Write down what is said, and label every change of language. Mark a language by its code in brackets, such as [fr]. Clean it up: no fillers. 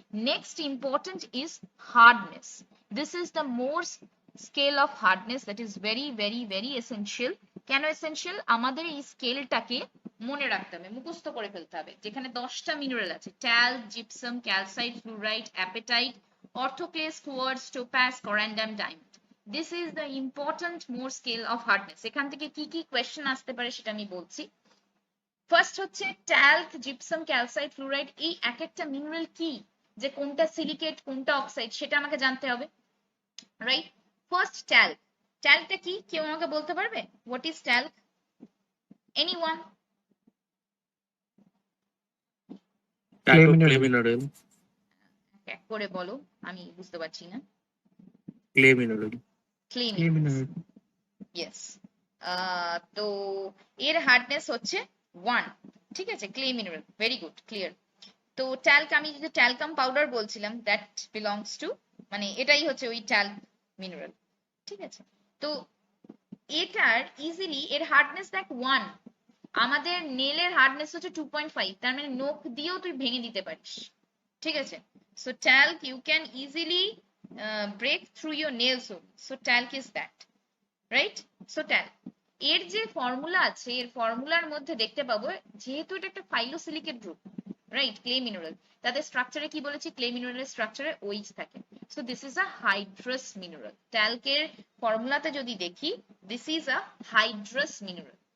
[en] Next important is hardness. This is the Mohs scale of hardness that is very very very essential. [bn] কেন essential? আমাদের এই স্কেলটাকে মনে রাখতে হবে, মুখস্থ করে ফেলতে হবে। যেখানে 10টা মিনারেল আছে, talc, gypsum, calcite, ফ্লুরাইট, appetite, অর্থোক্লেস, quartz, topaz, করান্ডাম, diamond. [en] This is the important more scale of hardness. [bn] এখান থেকে কি কি কোয়েশ্চেন আসতে পারে সেটা আমি বলছি। ফার্স্ট হচ্ছে ট্যাল্ক, জিপসাম, ক্যালসাইট, ফ্লুরাইড, এই এক একটা মিনারেল কি, যে কোনটা সিলিকেট কোনটা অক্সাইড সেটা আমাকে জানতে হবে, রাইট। ফার্স্ট ট্যাল্ক, ট্যাল্কটা কি কেউ আমাকে বলতে পারবে? [en] What is talc? Anyone? clay mineral, [bn] এক করে বলো, আমি বুঝতে পারছি না। [en] clay mineral, [bn] clay mineral, yes. তো এর হার্ডনেস হচ্ছে 1, ঠিক আছে, clay mineral, very good, clear. তো ট্যাল্ক, আমি যে ট্যালকাম পাউডার বলছিলাম, দ্যাট বিলংস টু, মানে এটাই হচ্ছে ওই ট্যাল্ক মিনারেল, ঠিক আছে। তো এটার ইজিলি এর হার্ডনেস দেখ 1, আমাদের নেলের হার্ডনেস হচ্ছে 2.5, তার মানে নখ দিয়েও তুই ভেঙে দিতে পারিস, ঠিক আছে। [en] So talc you can easily break through your nails only. So talc is that. Right? [bn] So ট্যাল এর যে ফর্মুলা আছে, এর ফর্মুলার মধ্যে দেখতে পাবো যেহেতু এটা একটা ফাইলোসিলিকেট গ্রুপ, রাইট, ক্লে মিনারেল, তাদের স্ট্রাকচারে কি বলেছি, ক্লে মিনারেলের স্ট্রাকচারে ওইচ থাকে। [en] So this is a hydrous mineral. [bn] ট্যালকের ফর্মুলাতে যদি দেখি, [en] This is a hydrous mineral.